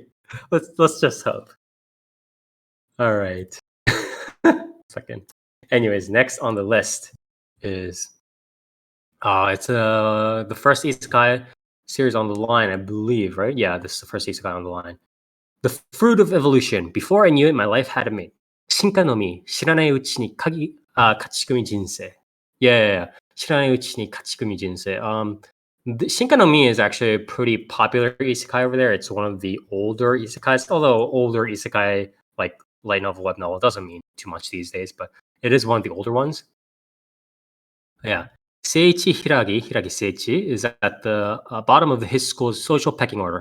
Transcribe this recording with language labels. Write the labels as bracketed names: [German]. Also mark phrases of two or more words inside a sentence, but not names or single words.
[English] Let's just hope. All right. Second. Anyways, next on the list is it's the first isekai series on the line, I believe, right? Yeah, this is the first isekai on the line. The fruit of evolution. Before I knew it, my life had a mate. [Japanese] Shinka no mi, shiranai uchi ni kachigumi jinsei. [English] Yeah. [Japanese] Shiranai uchi ni kachigumi jinsei. [English] Shinka no mi is actually a pretty popular isekai over there. It's one of the older isekais, although older isekai, like light novel, web novel, doesn't mean too much these days, but it is one of the older ones. Yeah. Seiichi Hiragi Seiichi, is at the bottom of his school's social pecking order.